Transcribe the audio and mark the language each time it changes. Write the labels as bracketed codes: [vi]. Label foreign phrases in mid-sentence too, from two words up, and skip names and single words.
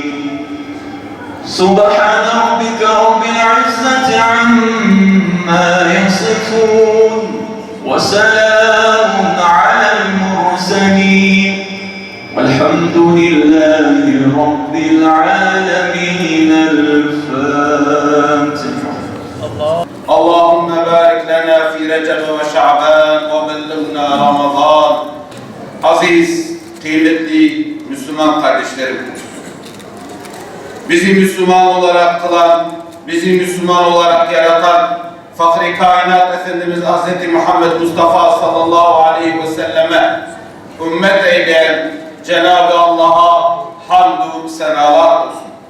[ar] سبحان ربك رب العزة عما يصفون وسلام على المرسلين والحمد لله رب العالمين. الفاتحة. اللهم بارك لنا في رجب وشعبان وبلغنا رمضان. [tr] Aziz, kıymetli Müslüman kardeşlerim, bizi Müslüman olarak kılan, bizi Müslüman olarak yaratan Fahri Kainat Efendimiz Hz. Muhammed Mustafa [ar] صلى الله عليه وسلم [tr] ümmet eyleyen Cenab-ı Allah'a hamdü senalar olsun.